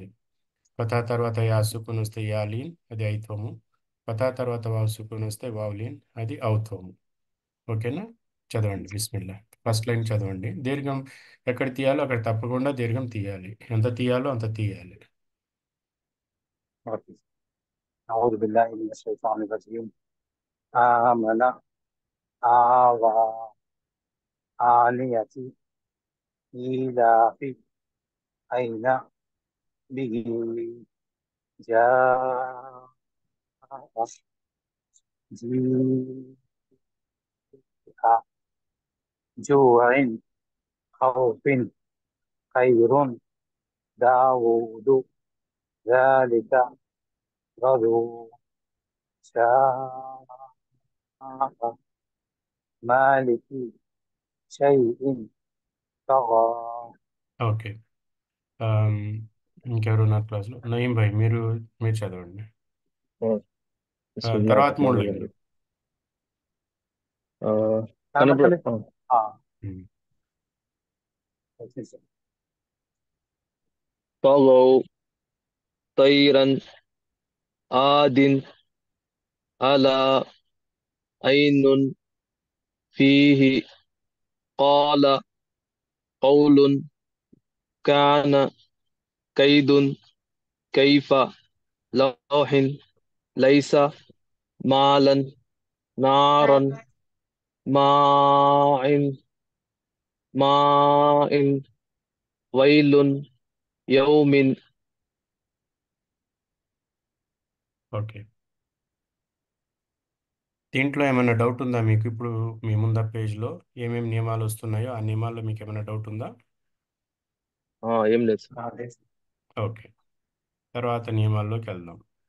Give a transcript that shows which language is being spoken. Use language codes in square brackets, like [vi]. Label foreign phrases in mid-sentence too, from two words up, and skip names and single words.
[te] ఫతా తర్వాత యా సుకున్ వస్తే యా లీన్, అది ఐత్వము. ఫతా తర్వాత వావ్ సుకున్ వస్తే వావ్ లీన్, అది ఔత్వము. ఓకేనా? చదవండి బిస్మిల్లా. ఫస్ట్ లైన్ చదవండి. దీర్ఘం ఎక్కడ తీయాలో అక్కడ తప్పకుండా దీర్ఘం తీయాలి. ఎంత తీయాలో అంత తీయాలి. ఓకే. [ar] أعوذ بالله من الشيطان الرجيم. آمن آوى آنية إيلاف أين به جاء جيء جوع خوف خير داود ذلك غدو شاء مالك شيء طغى. [te] ఓకే. ఆమ్, ఇంకెవరు నా క్లాస్లో? నయీం భాయ్, మీరు మీరు చదవండి. [ar] بسم الله [te] తర్వాత [ar] الرحمن [te] 3 లైన్లు. [ar] الرحيم. [te] కనబడ కనబడతలేదు. ఉమ్, ఓకే సార్. [ar] طغوا طيرا عاد على عين فيه قال قول كان كيد كيف لوح ليس مالا نارا ماء ماء ويل يوم. [te] ఓకే. దీంట్లో ఏమైనా డౌట్ ఉందా మీకు? ఇప్పుడు మీ ముందర పేజ్లో ఏమేమి నియమాలు వస్తున్నాయో ఆ నియమాల్లో మీకు ఏమైనా డౌట్ ఉందా? ఏం లేదు సార్. అదే సార్. ఓకే. తర్వాత నియమాల్లోకి వెళ్దాం.